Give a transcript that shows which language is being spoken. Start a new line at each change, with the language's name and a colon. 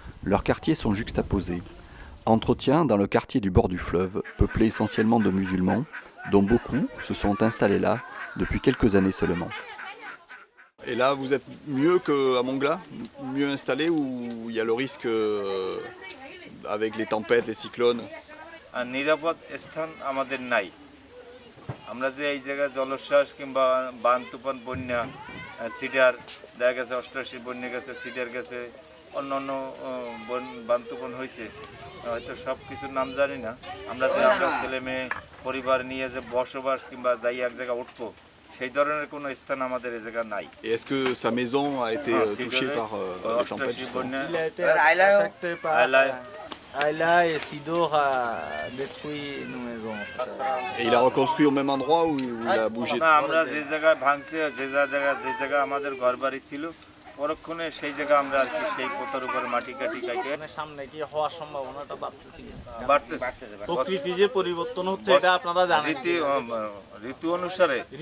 French: Leurs quartiers sont juxtaposés. Entretien dans le quartier du bord du fleuve, peuplé essentiellement de musulmans, dont beaucoup se sont installés là depuis quelques années seulement. Et là, vous êtes mieux qu'à Mongla? Mieux installé ou il y a le risque avec les tempêtes, les cyclones?
Bangla: নিরাপদ স্থান আমাদের নাই। আমরা যে এই জায়গায় জলোচ্ছ্বাস কিংবা বান তুফান বন্যা সিডার দেখা গেছে 88 বন্যা গেছে, সিডার গেছে, অন্য অন্য বান্তবন হয়েছে, হয়তো সব কিছুর নাম জানি না। আমরা যে আমরা ছেলে মেয়ে পরিবার নিয়ে যে বসবাস কিংবা যাই এক জায়গায় উঠবো, সেই ধরনের কোনো স্থান আমাদের এই জায়গা নাই।
French: Est-ce que sa maison a été touchée par les tempêtes justement? Il a été affecté par Ayla et Sidor a détruit nos maisons. Et il a reconstruit au même endroit où il a bougé?
Bangla: আমরা যে জায়গায় ভাঙছে, যে জায়গায় আমাদের ঘর বাড়ি ছিল, পরক্ষণে সেই জায়গা আমরা আর কি সেই পোতার উপর মাটি কাটি কাটে সামনে কি হওয়ার সম্ভাবনাটা বাড়তেছে? বাড়তেছে। প্রকৃতি যে পরিবর্তন হচ্ছে এটা আপনারা জানেন। ঋতু অনুসারে